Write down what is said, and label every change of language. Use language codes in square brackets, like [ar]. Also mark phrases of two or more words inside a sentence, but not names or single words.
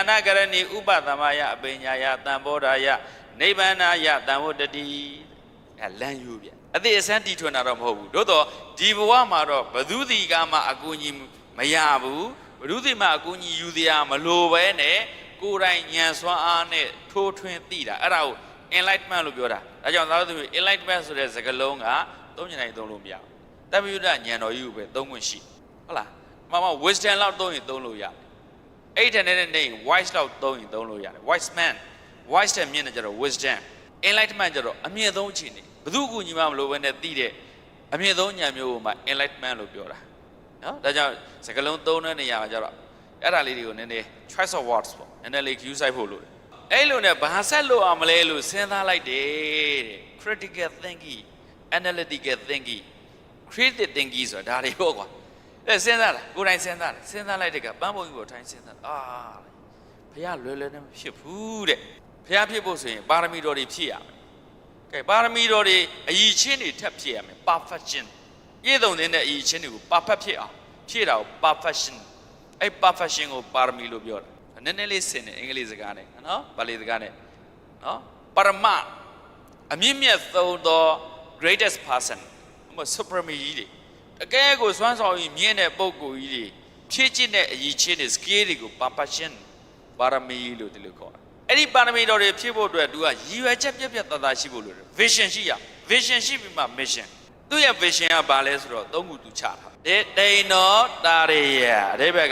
[pi] နာကရဏီဥပသမယအပိညာယတံဘောဓာယနိဗ္ဗာနာယတံဝတ္တတိ [my] လမ်းရိုးပြအသေးအစမ်းတီထွင်တာတော့မဟုတ်ဘူးသို့တော့ဒီဘဝမှာတော့ဘသူဒီကမှအကူအညီမရဘူးဘသူဒီမှအကူအညီယူတရားမလိုပဲနဲ့ကိုယ်တိုင်ဉာဏ်စွမ်းအားနဲ့ထိုးထွင်းသိတာအဲ့ဒါကို enlightenment လို့ပြောတာဒါကြောင့်သာလို့ enlightenment ဆိုတဲ့စကားလုံးကသုံးချင်တိုင်းသုံးလို့မရဘူး တပ္ပယုဒဉာဏ်တော်ကြီးကိုပဲသုံးခွင့်ရှိဟုတ်လားမ wisdom လောက်သုံးရင်သုံးလို့ရတယ်အဲ့တဲ့နဲ့နေ wise လောက်သုံးရင်သုံးလို့ရတယ် [en] wise man wise [my] တဲ့မြင်နေကြတော့ [en] wisdom enlightenment [my] ကြတော့အမြင့်ဆုံးအခြေအနေဘသူကူညီမှမလို့ပဲနဲ့သိတဲ့အ မြင့်ဆုံးဉာဏ်မျိုးကိုမှ enlightenment လို့ပြောတာနော်ဒါကြောင့်စကားလုံးသုံးတဲ့နေရာမှာကြတော့အဲ့ဒါလေးတွေကိုနည်းနည်း [en] choice of words [my] ပေါ့နည်းနည်းလေး use ဆိုင်ဖို့လို့အဲ့လိုနဲ့ဘာဆက် လို့အောင်မလဲလို့စဉ်းစားလိုက်တယ်တဲ့ [en] critical thinking analytical thinking creative thinking [my] ဆိုတာဒါတွေပေါ့ကွာအဲ့စဉ်းစားတာကိုယ်တိုင်စဉ်းစားတယ်စဉ်းစားလိုက်တဲ့ ကပန်းပုံကြီးပေါ်ထိုင်စဉ်းစားဘုရားလွယ်လွယ်နဲ့မဖြစ်ဘူးတဲ့ဘုရားဖြစ်ဖို့ဆိုရင်ပါရမီတော်တွေဖြည့်ရမယ်ကဲပါရမီတော်တွေအည်ချင်းတွေထပ်ဖြည့်ရမယ် perfection ပြည့်စုံတဲ့အည်ချင်းတွေကို perfect ဖြစ်အောင်ဖြည့်တာကို perfection အဲ့ perfection ကိုပါရမီလို့ပြောတာနည်းနည်းလေးဆင်တယ်အင်္ဂလိပ်စကားနဲ့နော်ပါဠိစကားနဲ့နော်ပရမအမြင့်မြတ်ဆုံးသော [en] greatest person [my] ဟို supreme ကြီးတွေတကယ် ကိုစွမ်းဆောင်ရည်မြင့်တဲ့ပုဂ္ဂိုလ်ကြီးတွေဖြည့်ကျင့်တဲ့အည်ချင်းတွေ skill တွေကို perfection ပါရမီလို့ဒီလိုခေါ်တာအဲ့ဒီပါရမီတော်တွေဖြည့်ဖို့အတွက်သူကရည်ရွယ်ချက်ပြတ်ပြတ် သားသားရှိဖို့လိုတယ် vision ရှိရ vision ရှိပြီးမှ mission သူ့ရဲ့ vision ကဘာလဲဆိုတော့သုံးခုသူချတာတိန်တော်တာရယအဓိပ္ပာယ်က